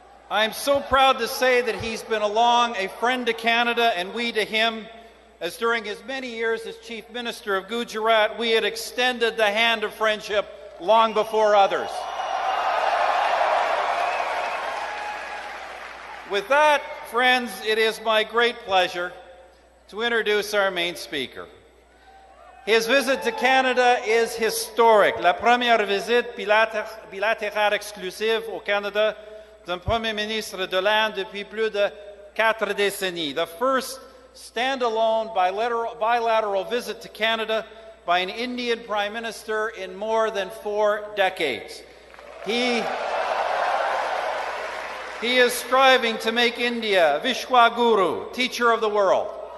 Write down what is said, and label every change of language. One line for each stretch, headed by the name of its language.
English: I'm so proud to say that he's been along a friend to Canada and we to him, as during his many years as Chief Minister of Gujarat, we had extended the hand of friendship long before others. With that, friends, it is my great pleasure to introduce our main speaker. His visit to Canada is historic.
French: La première visite bilatérale exclusive au Canada d'un Premier ministre de l'Inde depuis plus de 4 décennies.
English: The first standalone bilateral visit to Canada by an Indian Prime Minister in more than 4 decades. He is striving to make India Vishwa Guru, teacher of the world.